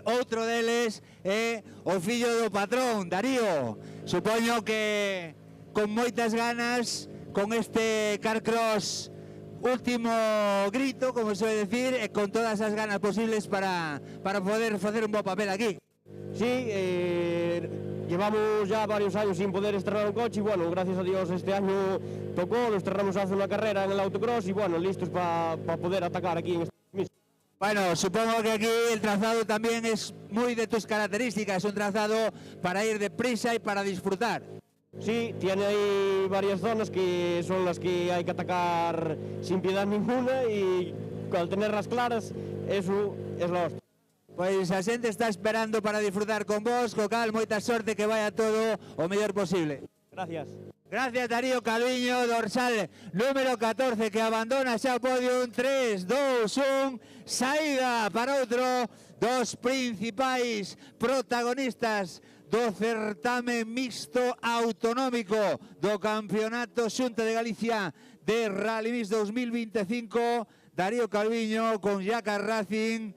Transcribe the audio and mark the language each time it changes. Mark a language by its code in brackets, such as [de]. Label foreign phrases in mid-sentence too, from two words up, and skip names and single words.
[gl] Outro deles é o fillo do patrón, Darío. Supoño que con moitas ganas, con este Carcross último grito, [es] como se suele decir, [gl] e con todas as ganas posibles para poder facer un bo papel aquí. [es] Sí, llevamos ya varios años sin poder estrenar un coche y bueno, gracias a Dios este año tocó, lo estrenamos hace una carrera en el autocross y bueno, listos para poder atacar aquí en este mismo. Bueno, supongo que aquí el trazado también es muy de tus características, es un trazado para ir deprisa y para disfrutar. Sí, tiene ahí varias zonas que son las que hay que atacar sin piedad ninguna y al tenerlas claras, eso es la hostia. [gl] Pois a xente está esperando para disfrutar con vos, co cal moita sorte, [es] que vaya [gl] todo o mellor posible. [es] Gracias. [gl] Gracias, Darío Calviño, dorsal número 14, que abandona xa o podium. 3, 2, 1, saída para outro dos principais protagonistas do certame mixto autonómico do Campeonato Xunta de Galicia de Rally Mix 2025, Darío Calviño con Yaka Racing.